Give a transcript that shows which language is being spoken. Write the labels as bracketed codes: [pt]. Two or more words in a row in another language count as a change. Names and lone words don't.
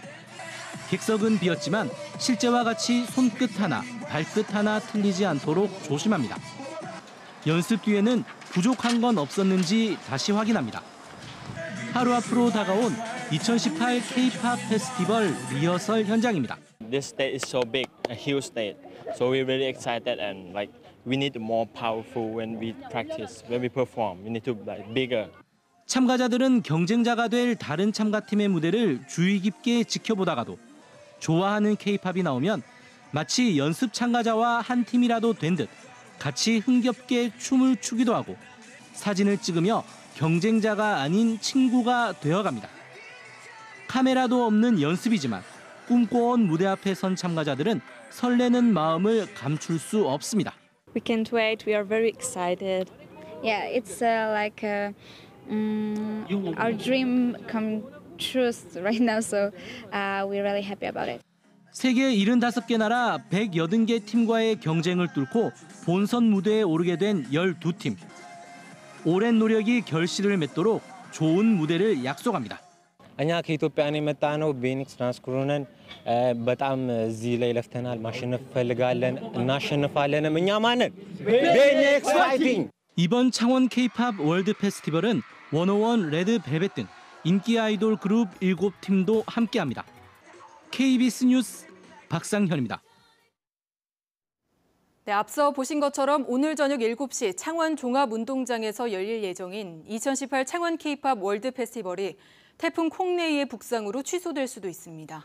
[ko] 객석은 비었지만 실제와 같이 손끝 하나, 발끝 하나 틀리지 않도록 조심합니다. 연습 뒤에는 부족한 건 없었는지 다시 확인합니다. 하루 앞으로 다가온 2018 K-팝 페스티벌 리허설 현장입니다. [en] This stage is so big, a huge stage. So we're really excited and we need more powerful when we practice, when we perform. We need to bigger. [ko] 참가자들은 경쟁자가 될 다른 참가팀의 무대를 주의 깊게 지켜보다가도 좋아하는 K-팝이 나오면 마치 연습 참가자와 한 팀이라도 된 듯 같이 흥겹게 춤을 추기도 하고 사진을 찍으며 경쟁자가 아닌 친구가 되어갑니다. 카메라도 없는 연습이지만 꿈꿔온 무대 앞에 선 참가자들은 설레는 마음을 감출 수 없습니다. [en] We can't wait. We are very excited. Yeah, it's our dream come true right now, so we're really happy about it. [ko] 세계 75개 나라 180개 팀과의 경쟁을 뚫고 본선 무대에 오르게 된 12팀. 오랜 노력이 결실을 맺도록 좋은 무대를 약속합니다. 안녕하세요. [am] ኢትዮጵያን የመጣ ነው ቢኒክስ ናስኩሩነን በጣም እዚህ ላይ ለፍተናል ማሸነፍ ፈልጋለን እናሸንፋለንም እኛ ማንን 비닉스 파이팅. [ko] 이번 창원 K-팝 월드 페스티벌은 101 레드벨벳 등 인기 아이돌 그룹 7팀도 함께합니다. KBS 뉴스 박상현입니다. 네, 앞서 보신 것처럼 오늘 저녁 7시 창원 종합운동장에서 열릴 예정인 2018 창원 K-팝 월드 페스티벌이 태풍 콩레이의 북상으로 취소될 수도 있습니다.